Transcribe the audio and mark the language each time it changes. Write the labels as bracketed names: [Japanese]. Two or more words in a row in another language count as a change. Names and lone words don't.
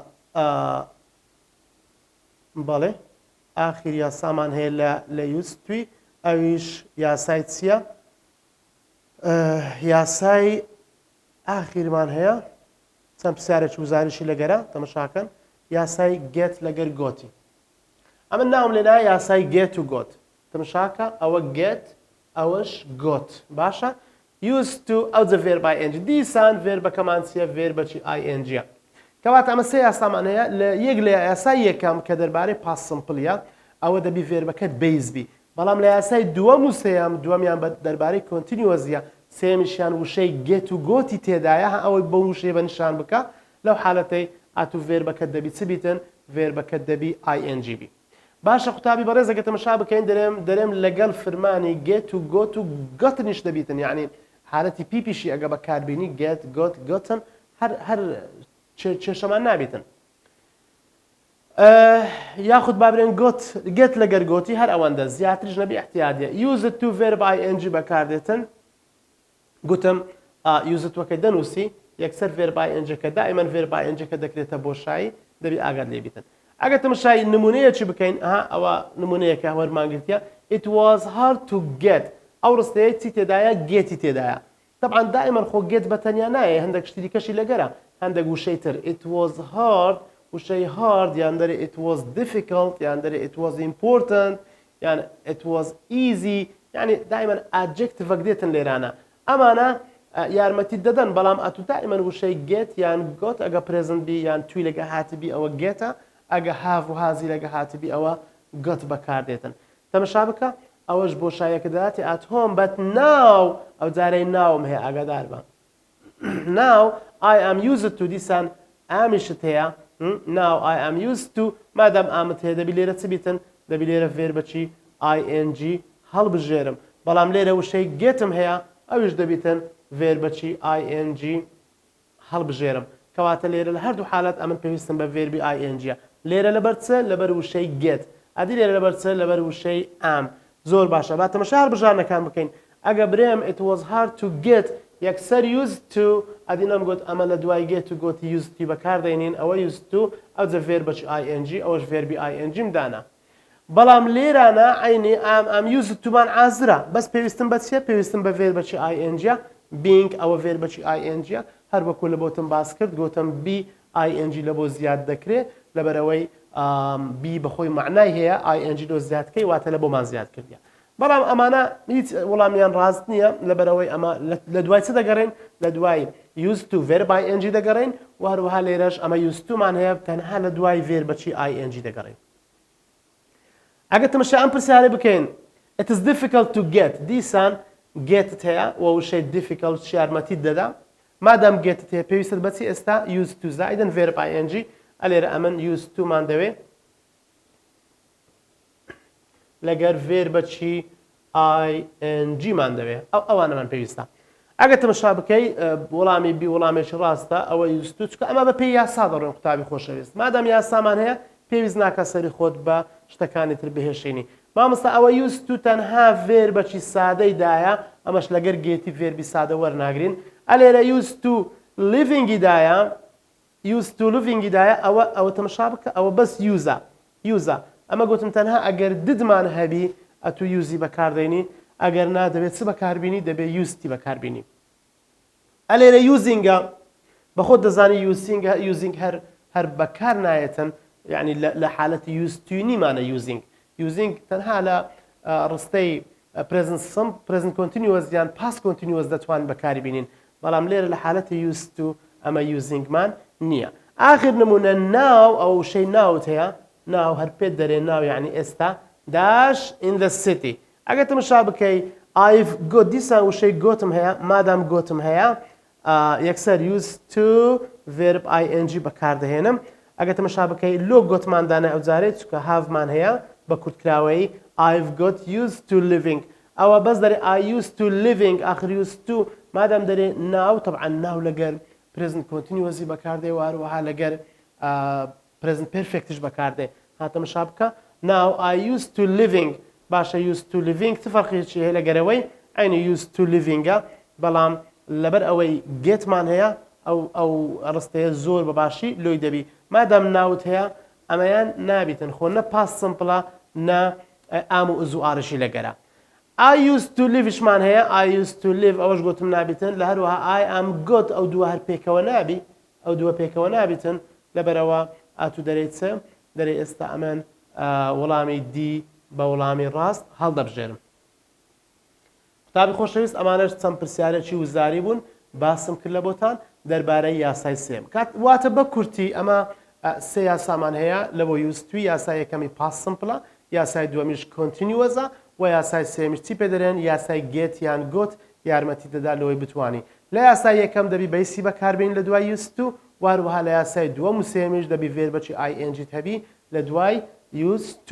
[Central Kurdish] بەڵێ ئاخیر یاسامان هەیە لە یوزتوی ئەویش یاسای چییە یاسای ئاخیرمان هەیە چەند پرسیارێکی وزارشی لەگەرە تەماشاکەن یاسای get لەگەر گۆتی ئەمە ناوم لێنا یاسای get و got تەماشاکە ئەوە get ئەوەش got باشە [English] used to [Central Kurdish] ئەو جە [English] verb ing [Central Kurdish] دیسان verبەکەمان چییە verبەکی ing کەواتە ئەمە سێ یاسامان هەیە لە یەک لە یاسای یەکەم کە دەربارەی [English] past simpleە [Central Kurdish] ئەوە دەبی verبەکەت base بی بەڵام لە یاسای دووەم و سێیەم دووەمیان دەربارەی continuousە سێمیشیان وشەی get و گۆتی تێدایە ئەوەی بە وشەی بە نیشان بکە لەو حالەتەی ئاتو verبەکەت دەبی چ بیتن verبەکەت دەبی ing بی باشە قوتابی بەڕێزەکە تەماشا بکەین دەرێم لەگەڵ فرمانی get و got و گەتنیش دەبیتن یعنی حالەتی پیپیشی ئەگە بەکاربینی get got گۆتن هەر چێشەمان نابیتن یاخود بابرێن get لەگەر گۆتی هەر ئەوەندە زیاتریش نەبی احتیادیە [English] used to verb ing [Central Kurdish] بەکاردێتن گوتم used وەکە دەنووسی یەکسەر [English] verb ing-کە [Central Kurdish] دائیمەن [English] verb ing-کە [Central Kurdish] دەکرێتە بۆشایی دەبی ئاگات لێ بیتن ئەگە تەماشای نمونەیەکی بکەین ئەوە نمونەیەکە وەرمانگرتیە [English] it was hard to get [Central Kurdish] ئەو ڕستەیە چی تێدایە گێتی تێدایە طبعا دائما خۆ get بەتەنیا نایە هەندێک شتی دیکەشی لەگەرە هەندێک وشەی تر [English] it was hard [Central Kurdish] وشەی hard یان دەرێ [English] it was difficult [Central Kurdish] یان دەرێ [English] it was important [Central Kurdish] یان [English] it was easy [Central Kurdish] یعنی دائما adjective دێتن لێرانە ئەمانە یارمەتی دەدەن بەڵام ئەتو دائما وشەی get یان got ئەگە present بی یان توی لەگە هاتبی ئەوە گێتە ئەگە have و هازی لەگە هاتبی ئەوە got بەکاردێتن تەماشا بکە ئەوەش بۆ شایەکە دەهاتی [English] at home but now [Central Kurdish] ئەو جارەی ناوم هەیە ئاگادار بە [English] now I am used to [Central Kurdish] دیسان ئامیشت هەیە [English] now I am used to [Central Kurdish] مادام ئامت هەیە دەبی لێرە چ بیتن دەبی لێرە verبەکی ing هەڵبژێرم بەڵام لێرە وشەی getم هەیە ئەویش دەبیتن verبەکی ing هەڵبژێرم کەواتە لێرە لە هەردوو حالەت ئەمن پێویستم بە verبی ing لێرە لەبەر چ لەبەر وشەی get ئەدی لێرە لەبەر چ لەبەر وشەی am زۆر باشە با تەماشا هەڵبژارنەکان بکەین ئەگە برێم [English] it was hard to get [Central Kurdish] یەکسەر [English] used to [Central Kurdish] ئەدی نەمگوت ئەمە لە دوای get و گۆتی [English] used to [Central Kurdish] بەکاردێنین ئەوە [English] used to [Central Kurdish] ئەو جە verبەکی ing ئەوەش verبی ing دانا بەڵام لێرانە عینی ئەم [English] used to [Central Kurdish] مان ئازرا بەس پێویستم بە چیە پێویستم بە verبەکی ing being ئەوە verبەکی ing هەر وەکو لە بۆتم باس کرد گوتم بی ing لە بۆ زیاد دەکرێت لەبەرەوەی بی بەخۆی معنای هەیە ing لۆ زیادکەی واتە لە بۆمان زیاد کردیە بەڵام ئەمانە هیچ وەڵامیان ڕاست نییە لەبەرەوەی ئەمە لە دوای چ دەگەڕێن لە دوای [English] used to verb ing [Central Kurdish] دەگەڕێن و هەروەها لێرەش ئەمە [English] used to [Central Kurdish] مان هەیە تەنها لە دوای verبەکی ing دەگەڕێن ئەگە تەماشا ئەم پرسیارە بکەین [English] it is difficult to get [Central Kurdish] دیسان getت هەیە و وشەی difficult یارمەتیت دەدا مادام getت هەیە پێویستت بەچی ئێستا [English] used to [Central Kurdish] زائدن verb ing ئەلێرە ئەمن [English] used to [Central Kurdish] مان دەوێت لەگەر verبەکی ing مان دەوێت ئەوانەمان پێویستە ئەگە تەماشا بکەی وەڵامی بی وەڵامێکی ڕاستە ئەوە [English] used to [Central Kurdish] چکە ئەمە بە پێی یاسا دەڕۆن قوتابی خۆشەویست مادام یاسامان هەیە پێویست ناکە سەری خۆت بە شتەکانی تر بهێشێنی مامۆستا ئەوە [English] used to [Central Kurdish] تەنها verبەکی سادەی دایە ئەمەش لەگەر گێتی verبی سادە وەرناگرین ئەلێرە [English] used to living [Central Kurdish] دایە [English] used to [Central Kurdish] living دایە ئەوە تەماشا بکە ئەوە بەس user ئەمە گوتم تەنها ئەگەر ددمان هەبی ئەتو یوزی بەکاردێنی ئەگەر نا دەبێت چ بەکاربینی دەبێت یوستی بەکاربینی ئەلێرە یوزینگە بەخۆت دەزانی یوزینگ هەر بەکار نایەتن یعنی لە حالەتی یوزتوینیمانە یوزینگ تەنها لە ڕستەی [English] present continuous [Central Kurdish] یان [English] past continuous [Central Kurdish] دەتوان بەکاربینین بەڵام لێرە لە حالەتی [English] used to [Central Kurdish] ئەمە یوزینگمان نییە ئاخر نمونە ناو ئەو شەی ناوت هەیە ناو هەر پێت دەرێ ناو یعنی ئێستا [English] dash in the city [Central Kurdish] ئەگە تەماشا بکەی [English] I've got [Central Kurdish] دیسان وشەی گۆتم هەیە مادام گۆتم هەیە یەکسەر [English] used to verb ing [Central Kurdish] بەکاردەهێنم ئەگە تەماشا بکەی لۆ گۆتماندانە ئەو جارێت چکە هاومان هەیە بە کورتکراوەی [English] I've got used to living [Central Kurdish] ئەوە بەس دەرێ [English] I used to living [Central Kurdish] ئاخر [English] used to [Central Kurdish] مادام دەرێ ناو طبعا ناو لەگەر [English] present continuous [Central Kurdish] بەکاردێ و هەروەها لەگەر [English] present perfectش [Central Kurdish] بەکاردێ هاتەماشا بکە [English] now I used to living [Central Kurdish] باشە [English] used to [Central Kurdish] living چ فەرقێکی هەیە لەگەرەوەی عینی [English] used to livingە [Central Kurdish] بەڵام لەبەر ئەوەی گێتمان هەیە ئەو ڕستەیە زۆر بەباشی لۆی دەبی مادام ناوت هەیە ئەمەیان نابیتن خۆ نە [English] past simple [Central Kurdish] نە ئام و ئوز و ئارشی لەگەرە [English] I used to liveشمان [Central Kurdish] هەیە [English] I used to live [Central Kurdish] ئەوەش گوتم نابیتن لە هەروەها [English] I am good [Central Kurdish] ئەو دووە هەر پێکەوە نابی ئەو دووە پێکەوە نابێتن لەبەرەوە ئاتوو دەرێت چ دەرێ ئێستا ئەمەن وەڵامی دی بە وەڵامی ڕاست هەڵدەبژێرم. قوتابی خۆشەویست ئەمانەش چەند پرسیارێکی وزاری بوون باسم کرد لە بۆتان دەربارەی یاسای سێم واتە بە کورتی ئەمە سێ یاسامان هەیە لەبۆ یوستوی یاسای یەکەمی [English] past simple [Central Kurdish] یاسای دووەمیش کۆنتینیوەزە و یاسای سێمیش چی پێ دەرێن یاسای گێت یان گۆت یارمەتی دەدا لەوەی بتوانی لە یاسای یەکەم دەبی بەیسی بەکاربین لە دوای یوستو واروها لە یاسای دووەم و سێمیش دەبی ڤێربەچی ING هەبی لە دوای یوستو.